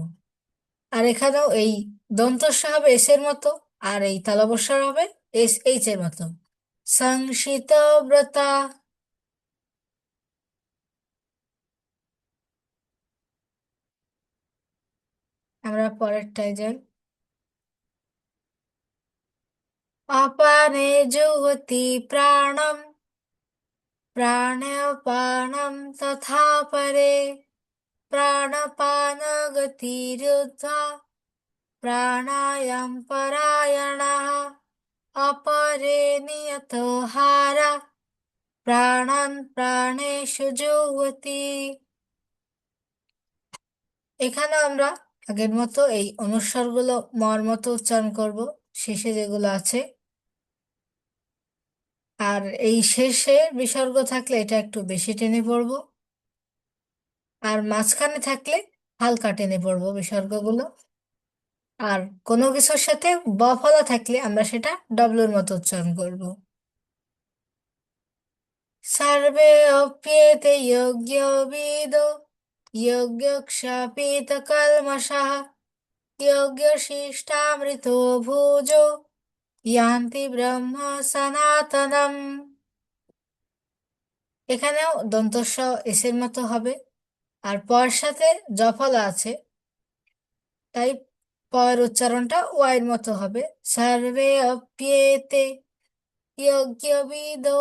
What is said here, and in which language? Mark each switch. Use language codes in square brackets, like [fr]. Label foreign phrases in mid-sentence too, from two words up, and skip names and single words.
[bn] আর এখানেও এই দন্তস্ব হবে এস এর মতো, আর এই তালবস্বর হবে এস এইচ এর মতো। [sa] সংশিত ব্রতা। [bn] আমরা পরেরটায় যাই। [sa] अपाने जुहति प्राणं, प्राणापानं तथा परे, प्राणपानगतिरुद्ध्वा प्राणायाम परायणः, अपरे नियतो हारा প্রাণান প্রাণেষু যুহতি। [bn] এখানে আমরা আগের মতো এই অনুস্বরগুলো মর মতো উচ্চারণ করব, শেষে যেগুলো আছে। আর এই শেষে বিসর্গ থাকলে এটা একটু বেশি টেনে পড়বো, আর মাঝখানে থাকলে হালকা টেনে পড়বো বিসর্গগুলো। আর কোনো কিছুর সাথে ব ফলা থাকলে আমরা সেটা ডব্লুর মতো উচ্চারণ করব। [sa] सर्वे अप्येते यज्ञविदो यज्ञक्षपितकल्मषः यज्ञशिष्टामृतो भुजो यान्ति ব্রহ্ম সনাতনম। [bn] এখানেও দন্তস্ব এসের মতো হবে, আর পর সাথে জফলা আছে, তাই পয়ের উচ্চারণটা ওয়াইয়ের মতো হবে। [sa] সার্ভে অপ্যেতে যজ্ঞবিদো।